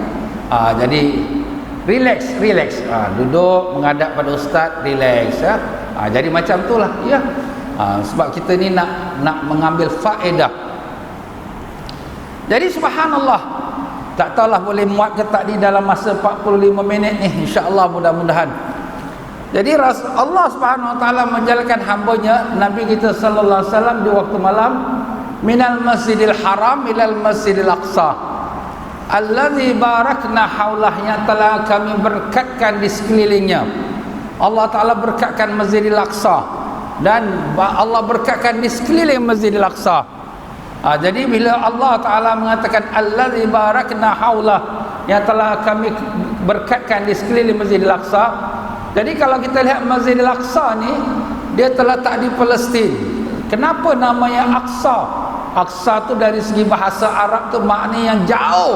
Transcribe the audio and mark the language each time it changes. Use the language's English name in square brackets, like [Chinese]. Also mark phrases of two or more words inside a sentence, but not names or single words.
[Malay] Jadi relax, duduk menghadap pada ustaz, relax, ya. Jadi macam tu lah, ya. Sebab kita ni nak mengambil faedah. Jadi subhanallah, tak tahulah boleh muat ke tak di dalam masa 45 minit ni, [Arabic] إن شاء الله, [Malay] mudah-mudahan. Jadi [Arabic] الله سبحانه وتعالى [Malay] menjalankan hamba-Nya Nabi kita [Arabic] صلى الله عليه وسلم [Malay] di waktu malam, [Arabic] من المسجد الحرام إلى المسجد الأقصى الذي باركنا حوله, [Malay] yang telah kami berkatkan di sekelilingnya. Allah taala berkatkan Masjidil Aqsa, dan Allah berkatkan di sekeliling Masjidil Aqsa. Jadi bila Allah Ta'ala mengatakan [Arabic] الذي باركنا حوله, [Malay] yang telah kami berkatkan di sekeliling Masjidil Aqsa. Jadi kalau kita lihat Masjidil Aqsa ni, dia terletak di Palestin. Kenapa namanya Aqsa? Aqsa tu dari segi bahasa Arab tu makna yang jauh.